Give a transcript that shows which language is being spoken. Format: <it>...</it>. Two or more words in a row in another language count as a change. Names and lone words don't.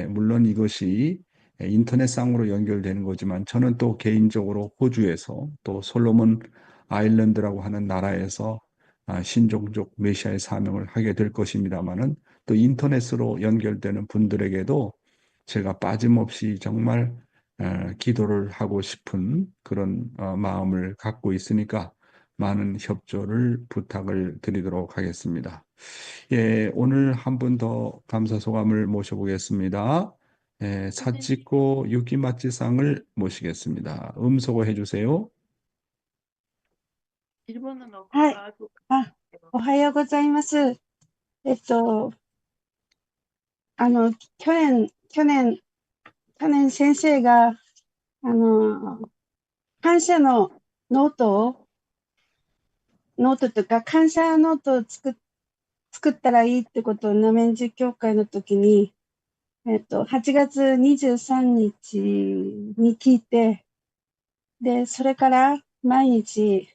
<ko>물론 이것이 인터넷상으로 연결되는 거지만 저는 또 개인적으로 호주에서 또 솔로몬 아일랜드라고 하는 나라에서 신종족 메시아의 사명을 하게 될 것입니다만은 또 인터넷으로 연결되는 분들에게도 제가 빠짐없이 정말 기도를 하고 싶은 그런 마음을 갖고 있으니까 많은 협조를 부탁을 드리도록 하겠습니다. 예, 오늘 한 분 더 감사 소감을 모셔보겠습니다. 사치코 유키마치상을 모시겠습니다. 음소거 해주세요.</ko> <ja>はい。おはようございます。えっと、あの、去年、去年、去年先生が、感謝のノートというか、感謝ノートを作ったらいいってことをナメンジ協会の時に、8月23日に聞いて、で、それから毎日</ja>